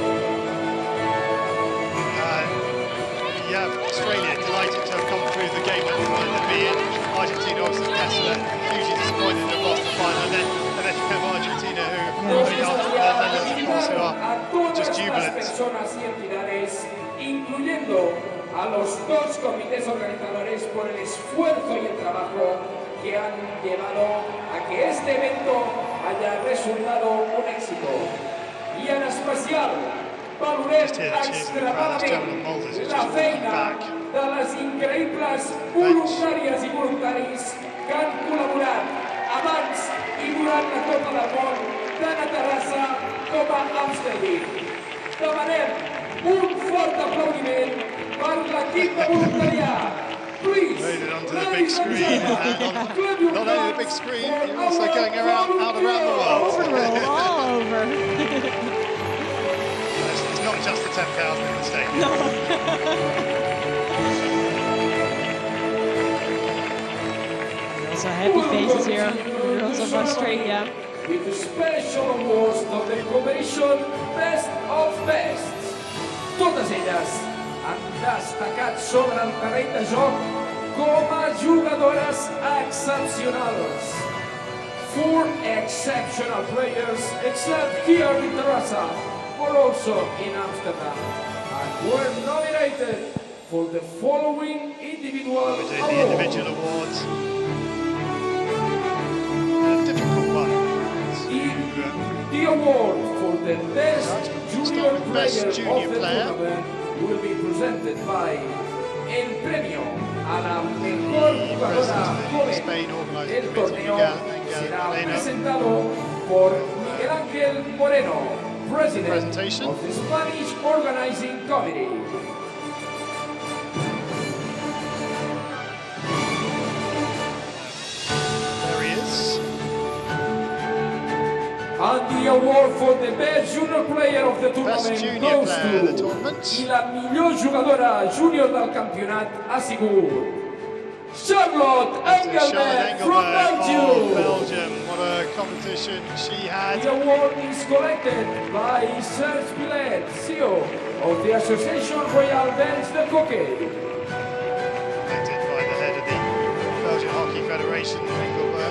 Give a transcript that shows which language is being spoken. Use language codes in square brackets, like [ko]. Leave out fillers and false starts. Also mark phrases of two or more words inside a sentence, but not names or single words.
[en] You have Australia delighted to have come through the game that they wanted to be in. Argentina obviously desolate, hugely disappointed to have lost the final, and then you have Argentina who, of course, who are just jubilant. [es] A los dos comités organizadores por el esfuerzo y el trabajo que han llevado a que este evento haya resultado un éxito. Y en especial, valorar extremadamente [ca] la feina de les increïbles voluntàries i voluntaris que han col·laborat abans i durant la Copa del Món tant a Terrassa com a Amsterdam. Demanem un fort aplaudiment per l'equip de voluntariat. [en] Please, Loaded onto the big screen, and not only the big screen, you're also going out around the world. All over. It's not just the 10,000 in the stadium. No. Also happy faces here, girls of Australia. With the special awards of the competition Best of Best. [ca] Totes elles han destacat sobre el terreny de joc com a jugadores excepcionals. [en] 4 exceptional players, except here in Terrassa, were also in Amsterdam, and were nominated for the following individual awards. The individual awards. A difficult one. The award for the best junior player of the tournament will be presented by [es] El Premio a la Mejor Jugadora Joven del torneo será presentado por [en] Miguel Ángel Moreno, President of the Spanish Organizing Committee. There he is. And the award for the best junior player of the tournament goes to [ca] la millor jugadora júnior del campionat ha sigut [en] Charlotte Engelberg from Belgium. What a competition she had. The award is collected by Serge Pillet, CEO of the Association Royale Belge de Hockey. Elected by the head of the Belgian Hockey Federation, Engelberg.